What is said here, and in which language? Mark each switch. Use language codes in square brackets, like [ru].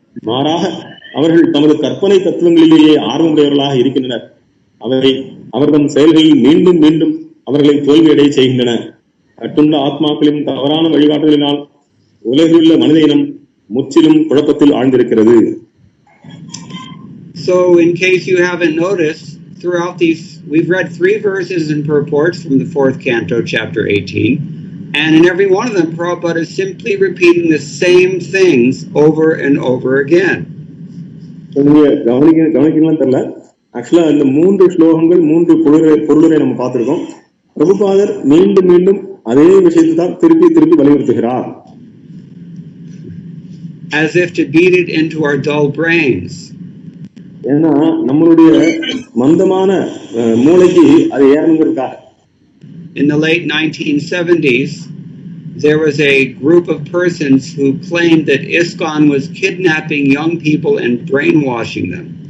[ta] மாறாக அவர்கள் தமது கற்பனை தத்துவங்களிலேயே ஆர்வமுடையவர்களாக இருக்கின்றனர். அவர்தம் செயல்களில் மீண்டும் மீண்டும் அவர்களை தோல்வியடைய செய்கின்றன. கட்டுண்ட ஆத்மாக்களின் தவறான வழிகாட்டுதலினால் உலகில் உள்ள மனித இனம் முற்றிலும் குழப்பத்தில் ஆழ்ந்திருக்கிறது. [en] So, in case you haven't noticed, throughout these, we've read 3 verses and purports from the 4th canto, chapter 18, and in every one of them, Prabhupada is simply repeating the same things over and over again. [ta] கவனிக்கலாம் தெரியல. ஆக்சுவலா இந்த 3 ஸ்லோகங்கள் 3 பொருளரை நம்ம பார்த்திருக்கோம். பிரபுபாதர் மீண்டும் மீண்டும் அதே விஷயத்தை தான் திருப்பி திருப்பி வலியுறுத்துகிறார். [en] As if to beat it into our dull brains. [ta] ஏன்னா நம்மளுடைய மந்தமான மூளைக்கு அது ஏறணுங்கிறதுக்காக. [en] In the late 1970s, there was a group of persons who claimed that ISKCON was kidnapping young people and brainwashing them.